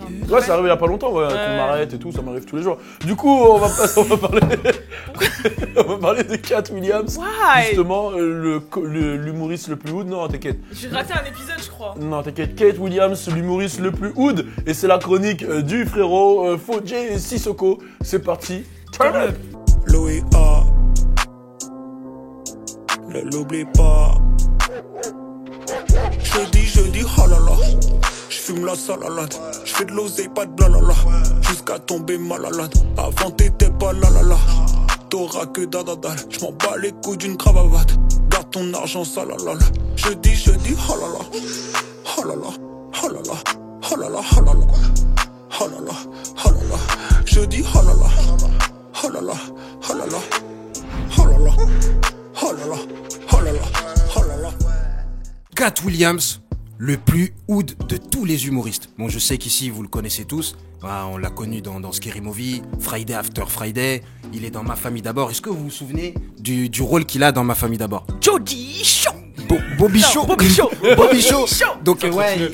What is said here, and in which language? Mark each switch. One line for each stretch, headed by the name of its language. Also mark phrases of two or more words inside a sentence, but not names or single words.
French: Ouais, c'est arrivé il y a pas longtemps, ouais, qu'on m'arrête et tout, ça m'arrive tous les jours. Du coup, on va parler de Cat Williams. Why? Justement, l'humoriste le plus hood. Non, t'inquiète. J'ai raté un épisode, je crois. Non, t'inquiète. Kate Williams, l'humoriste le plus hood. Et c'est la chronique du frérot Fodje et Sissoko. C'est parti.
English: Turn up.
French: Louis A. Ne l'oublie pas. Jeudi, oh là là. J'fume la salalade. J'fais de l'oseille, pas de blalala. Jusqu'à tomber malade. Avant t'étais pas la la la. T'auras que dadadal. J'm'en bats les couilles d'une cravate. Garde ton argent salalala. Jeudi, oh là là. Oh là là. Oh là là. Oh là là. Oh là là. Oh là là. Oh là là. Jeudi, oh là là. Oh là là. Oh là là. Oh là là. Oh là là. Oh là là. Oh là là. Cat Williams, le plus hood de tous les humoristes. Bon, je sais qu'ici, vous le connaissez tous. Voilà, on l'a connu dans Scary Movie, Friday After Friday. Il est dans Ma Famille d'abord. Est-ce que vous vous souvenez du rôle qu'il a dans Ma Famille d'abord? Jody Show. Bobby Show. Bobby Show. Bobby Show. Donc, ouais,